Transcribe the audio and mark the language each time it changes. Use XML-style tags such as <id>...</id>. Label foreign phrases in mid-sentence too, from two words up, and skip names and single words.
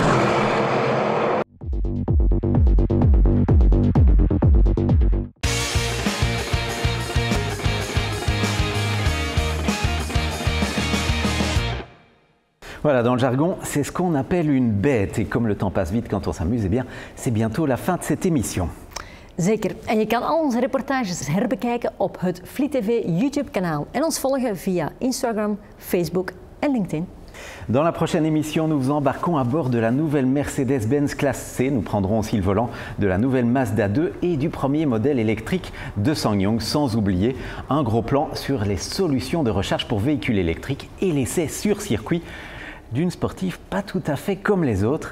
<fr>Voilà, dans le jargon, c'est ce qu'on appelle une bête. Et comme le temps passe vite quand on s'amuse, eh bien, c'est bientôt la fin de cette émission.</fr> <nl>Zeker. En je kan al onze reportages herbekijken op het Fleet TV YouTube-kanaal. En ons volgen via Instagram, Facebook en LinkedIn.</nl> <fr>Dans la prochaine émission, nous vous embarquons à bord de la nouvelle Mercedes-Benz classe C. Nous prendrons aussi le volant de la nouvelle Mazda 2 et du premier modèle électrique de SsangYong, sans oublier un gros plan sur les solutions de recharge pour véhicules électriques et l'essai sur circuit d'une sportive pas tout à fait comme les autres.</fr>